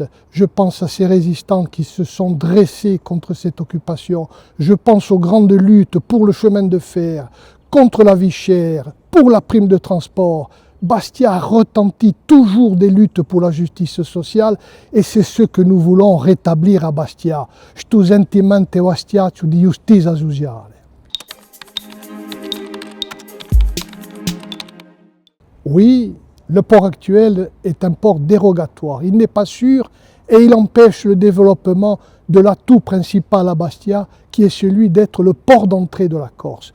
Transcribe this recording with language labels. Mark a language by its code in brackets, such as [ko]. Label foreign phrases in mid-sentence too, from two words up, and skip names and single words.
[fr] Je pense à ces résistants qui se sont dressés contre cette occupation. Je pense aux grandes luttes pour le chemin de fer, contre la vie chère, pour la prime de transport. Bastia retentit toujours des luttes pour la justice sociale et c'est ce que nous voulons rétablir à Bastia. [co] Sto sentimento bastiaccio di giustizia sociale. [fr] Oui, le port actuel est un port dérogatoire. Il n'est pas sûr et il empêche le développement de l'atout principal à Bastia, qui est celui d'être le port d'entrée de la Corse.